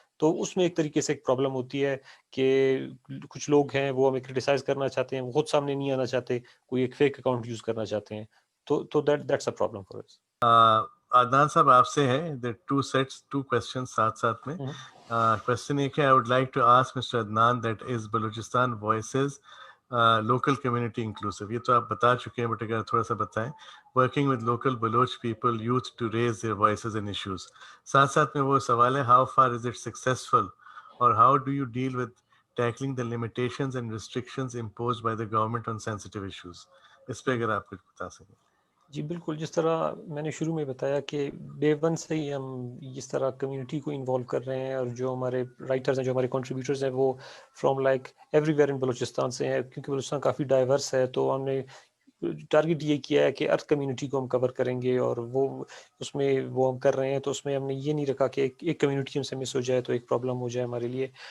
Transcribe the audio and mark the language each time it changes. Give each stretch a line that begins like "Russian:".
Urdu: تو اس میں ایک طریقے سے ایک پرابلم ہوتی ہے کہ کچھ لوگ ہیں وہ ہمیں کرٹیسائز کرنا چاہتے ہیں، وہ خود سامنے نہیں آنا چاہتے، کوئی ایک فیک اکاؤنٹ یوز کرنا چاہتے ہیں.
English: تو that's a problem for us.
Urdu: عدنان صاحب آپ سے ہے
English: two questions
Urdu: ساتھ ساتھ میں. کوشچن ایک ہے,
English: I would like to ask Mr. Adnan that is Balochistan Voices local community inclusive.
Urdu: یہ تو آپ بتا چکے ہیں, بٹ اگر تھوڑا سا بتائیں.
English: Working with local Baloch people, youth to raise their voices and issues.
Urdu: ساتھ ساتھ میں وہ سوال ہے,
English: how far is it successful or how do you deal with tackling the limitations and restrictions imposed by the government on sensitive issues.
Urdu: اس پہ اگر آپ کچھ بتا سکیں. جی بالکل, جس طرح میں نے شروع میں بتایا کہ ڈے ون سے ہی ہم اس طرح کمیونٹی کو انوالو کر رہے ہیں, اور جو ہمارے رائٹرز ہیں, جو ہمارے کنٹریبیوٹرز ہیں, وہ
English: from like everywhere in
Urdu: بلوچستان سے ہیں, کیونکہ بلوچستان کافی ڈائیورس ہے. تو ہم نے ٹارگیٹ یہ کیا ہے کہ ارتھ کمیونٹی کو ہم کور کریں گے, اور وہ اس میں وہ ہم کر رہے ہیں. تو اس میں ہم نے یہ نہیں رکھا کہ ایک کمیونٹی ہم سے مس ہو جائے تو ایک پرابلم ہو جائے ہمارے لیے.